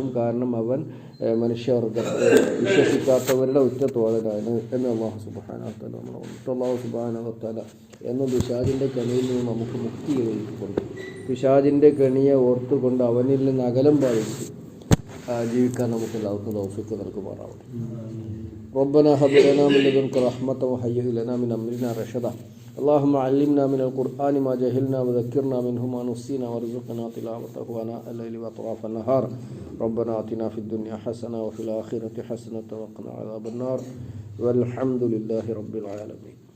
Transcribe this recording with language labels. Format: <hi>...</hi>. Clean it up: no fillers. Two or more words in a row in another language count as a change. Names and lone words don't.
<ml>കാരണം അവൻ മനുഷ്യവർഗത്തെ വിശ്വസിക്കാത്തവരുടെ ഉറ്റ തോഴനാണ് എന്ന്</ml> <ar>الله سبحانه وتعالى الله سبحانه وتعالى</ar> <ml>എന്ന പിശാചിൻ്റെ കെണിയിൽ നിന്ന് നമുക്ക് മുക്തി ലഭിക്കുന്നുണ്ട്. പിശാചിൻ്റെ കെണിയെ ഓർത്തുകൊണ്ട് അവനിൽ നിന്ന് അകലം പാലിച്ച് ജീവിക്കാൻ നമുക്ക് എല്ലാവർക്കും തൗഫീഖ് നൽകുമാറാവട്ടെ.</ml> <ar>ربنا هب لنا من لدنك رحمة وهيئ لنا من أمرنا رشدا. اللهم علمنا من القرآن ما جهلنا وذكرنا منه ما نسينا وارزقنا تلاوته آناء الليل وأطراف النهار. ربنا آتنا في الدنيا حسنة وفي الآخرة حسنة وقنا عذاب النار والحمد لله رب العالمين.</ar>